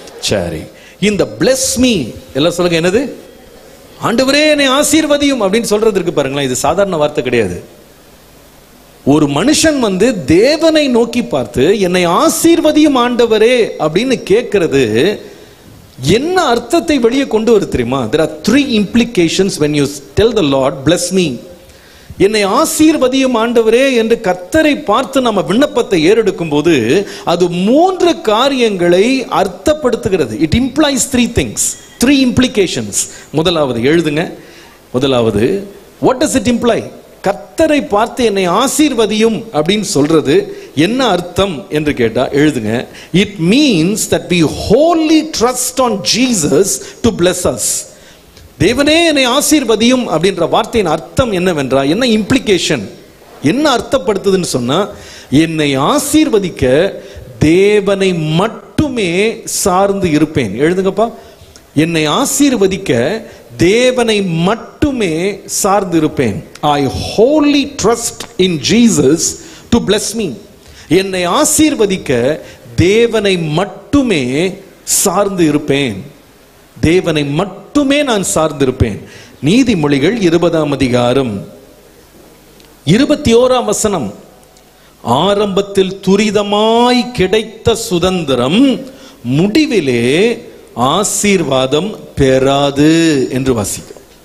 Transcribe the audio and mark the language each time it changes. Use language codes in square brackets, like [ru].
[ta] சரி, இந்த [en] bless me [ta] எல்லாம் சொல்லுங்க, என்னது? ஆண்டவரே என்னை ஆசீர்வதியும் அப்படின்னு சொல்றதுக்கு பாருங்களேன், இது சாதாரண வார்த்தை கிடையாது. ஒரு மனுஷன் தேவனை நோக்கி பார்த்து என்னை ஆசீர்வதியும் ஆண்டவரே அப்படின்னு கேட்கிறது என்ன அர்த்தத்தை வெளியே கொண்டு வரும் தெரியுமா? [en] There are 3 implications when you tell the Lord bless me. [ta] என்னை ஆசீர்வதியும் ஆண்டவரே என்று கர்த்தரை பார்த்து நம்ம விண்ணப்பத்தை ஏறெடுக்கும் போது அது 3 காரியங்களை அர்த்தப்படுத்துகிறது. [en] It implies 3 things, 3 implications. [ta] முதலாவது எழுதுங்க. முதலாவது, [en] what does it imply? [ta] கர்த்தரை பார்த்து என்னை ஆசீர்வதியும் அப்படின்னு சொல்றது என்ன அர்த்தம் என்று கேட்டா எழுதுங்க. [en] It means that we wholly trust on Jesus to bless us. [ta] தேவனே என்னை ஆசீர்வதியும் அப்படின்ற வார்த்தையின் அர்த்தம் என்னவென்றா, என்ன இம்ப்ளிகேஷன், என்ன அர்த்தப்படுத்துதுன்னு சொன்னா, என்னை ஆசீர்வதிக்க தேவனை மட்டுமே சார்ந்து இருப்பேன். எழுதுங்கப்பா, என்னை ஆசீர்வதிக்க தேவனை மட்டுமே சார்ந்து இருப்பேன். [en] I wholly trust in Jesus to bless me. [ta] என்னை ஆசீர்வதிக்க தேவனை மட்டுமே சார்ந்து இருப்பேன். தேவனை மட்டுமே நான் சார்ந்திருப்பேன். நீதிமொழிகள் 20ஆம் அதிகாரம் 21ஆம் வசனம், ஆரம்பத்தில் துரிதமாய் கிடைத்த சுதந்திரம் முடிவிலே ஆசீர்வாதம் பெறாது என்று வாசிக்கும்.